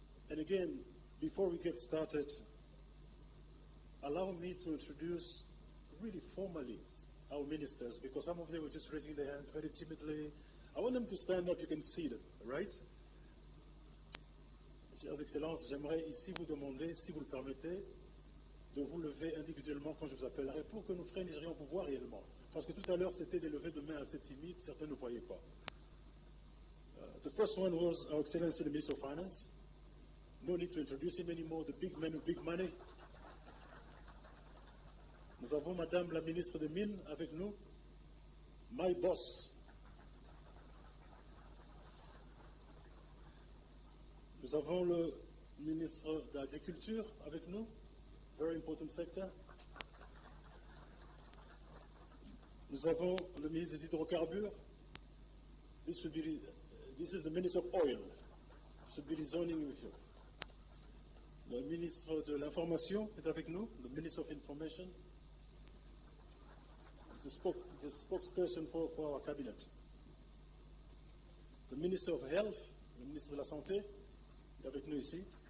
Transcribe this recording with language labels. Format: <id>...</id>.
<en>And again, before we get started, allow me to introduce really formally our ministers, because some of them were just raising their hands very timidly. I want them to stand up, you can see them, right?</en> <fr>Chers Excellences, j'aimerais ici vous demander, si vous le permettez, de vous lever individuellement quand je vous appellerai pour que nos frères nigérians vous voient réellement. Parce que tout à l'heure, c'était des levées de mains assez timides, certains ne voyaient pas.</fr> <en>The first one was Our Excellency the Minister of Finance. No need to introduce him anymore, the big man with big money.</en> <fr>Nous avons Madame la Ministre des Mines avec nous,</fr> <en>my boss.</en> <fr>Nous avons le ministre de l'Agriculture avec nous,</fr> <en>very important sector.</en> <fr>Nous avons le ministre des Hydrocarbures.</fr> <en>This is the Minister of Oil. Should be rezoning with you.</en> <fr>Le ministre de l'Information est avec nous,</fr> <en>the Minister of Information. The spokesperson for our cabinet. The Minister of Health,</en> <fr>le ministre de la Santé, est avec nous ici.</fr>